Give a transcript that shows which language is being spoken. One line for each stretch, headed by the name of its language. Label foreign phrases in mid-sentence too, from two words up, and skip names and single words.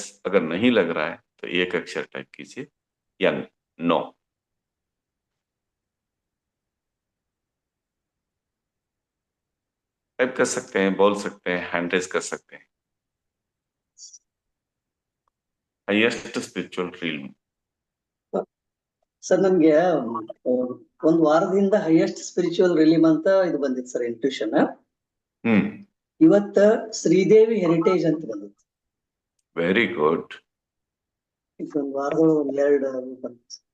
Hindi: अगर नहीं लग रहा है तो एक अक्षर टाइप कीजिए या नो। टाइप कर सकते हैं, बोल सकते हैं,
English: hand raise
Hindi: कर सकते हैं।
English: highest spiritual reel.
Kannada: ಸರ್ ನನ್ಗೆ ಒಂದ್ ವಾರದಿಂದ
English: highest spiritual realm
Kannada: ಅಂತ ಇದು ಬಂದಿತ್ತು ಸರ್ ಇಂಟ್ಯೂಷನ್. ಇವತ್ತ ಶ್ರೀದೇವಿ ಹೆರಿಟೇಜ್ ಅಂತ ಬಂದಿತ್ತು.
English: very good.
Kannada: ಇದೊಂದು ವಾರದೊಳಗೆ ಒಂದೆರಡು ಬಂತು.